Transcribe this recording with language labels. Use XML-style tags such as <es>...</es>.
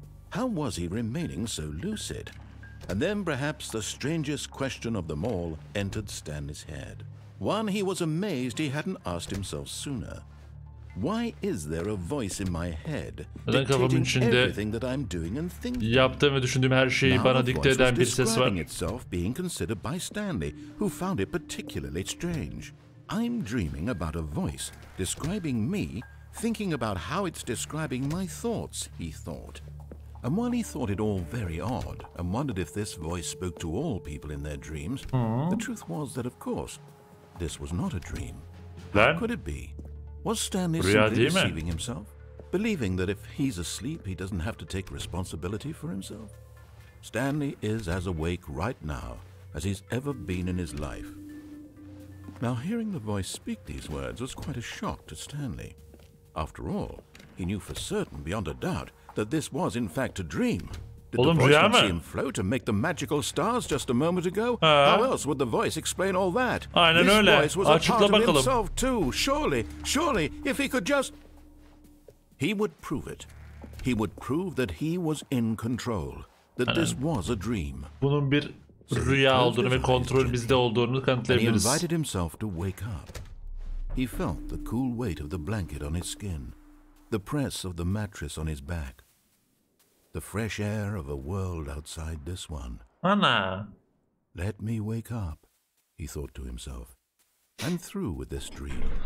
<en>How was he remaining so lucid? And then perhaps the strangest question of them all entered Stanley's head. One he was amazed he hadn't asked himself sooner. Why is there a voice in my head dictating everything that I'm doing and thinking?</en> <tr>Yaptığım ve düşündüğüm her şeyi bana dikte eden bir ses var.</tr> <en>Itself being considered by Stanley, who found it particularly strange. I'm dreaming about a voice describing me thinking about how it's describing my thoughts, he thought. And while he thought it all very odd and wondered if this voice spoke to all people in their dreams, the truth was that, of course, this was not a dream. How could it be? Was Stanley simply deceiving himself? Believing that if he's asleep, he doesn't have to take responsibility for himself? Stanley is as awake right now as he's ever been in his life. Now, hearing the voice speak these words was quite a shock to Stanley. After all, he knew for certain, beyond a doubt, that this was in fact a dream. Did the voice not see him float and make the magical stars just a moment ago? How else would the voice explain all that? This voice was a part of himself too. Surely, if he could just... He would prove it. He would prove that he was in control. That this was a dream.</en> <tr>Bunun bir rüya olduğunu ve kontrol bizde olduğunu kanıtlayabiliriz.</tr> <en>He invited himself to wake up. He felt the cool weight of the blanket on his skin, the press of the mattress on his back, the fresh air of a world outside this one. Ana. Let me wake up, he thought to himself. I'm through with this dream.</en>